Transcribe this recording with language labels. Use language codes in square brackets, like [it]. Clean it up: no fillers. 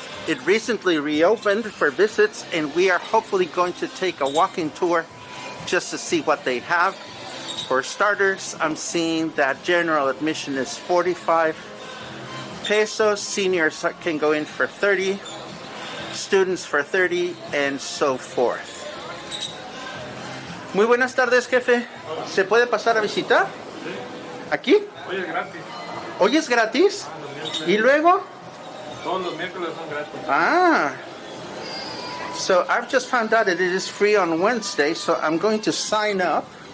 [en] It recently reopened for visits, and we are hopefully going to take a walking tour just to see what they have. For starters, I'm seeing that general admission is 45 pesos. Seniors can go in for 30, students for 30, and so forth. [es] Muy buenas tardes, jefe. ¿Se puede pasar a visitar? ¿Aquí? Hoy es gratis. ¿Hoy es gratis? ¿Y luego? Todos los miércoles son gratis. Ah. [en] So I've just found out that it is free on Wednesday, so I'm going to sign up.